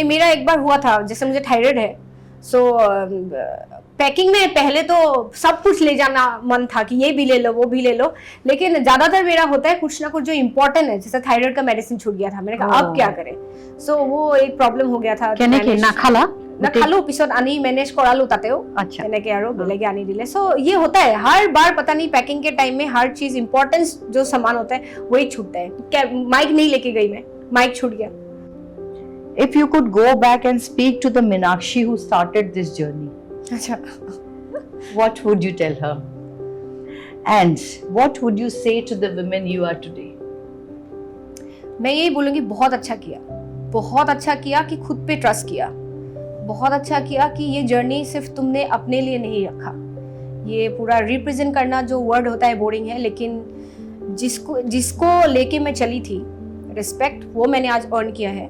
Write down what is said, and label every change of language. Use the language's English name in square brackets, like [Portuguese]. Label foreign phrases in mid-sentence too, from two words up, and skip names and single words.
[Hindi] नहीं, मेरा एक बार हुआ था, जैसे मुझे थायराइड है, सो पैकिंग में पहले तो सब कुछ ले जाना मन था कि ये भी ले लो वो भी ले लो, लेकिन ज्यादातर मेरा होता है कुछ ना कुछ जो इम्पोर्टेंट है, जैसे थायराइड का मेडिसिन छूट गया था, मैंने कहा अब क्या करें, सो वो एक प्रॉब्लम हो गया था. [Assamese] নাখালো পিছত আনি মেনেজ কৰালো तातेও. [Hindi] अच्छा [Assamese] এনেকে আৰু বেলেগে আনি দিলে. [Hindi] सो ये होता है हर बार, पता नहीं पैकिंग के टाइम में हर चीज इंपॉर्टेंस जो सामान होता है वही छूटता है. क्या माइक नहीं लेके गई मैं, माइक छूट गया. [English] If you could go back and speak to the Meenakshi who started this journey, [Hindi] अच्छा, [English] what would you tell her? And what would you say to the women you are today? [Hindi] मैं यही बोलूंगी बहुत अच्छा किया, बहुत अच्छा किया कि खुद पे ट्रस्ट किया, बहुत अच्छा किया कि ये जर्नी सिर्फ तुमने अपने लिए नहीं रखा. ये पूरा रिप्रेजेंट करना जो वर्ड होता है बोरिंग है, लेकिन जिसको लेके मैं चली थी, रिस्पेक्ट, वो मैंने आज अर्न किया है.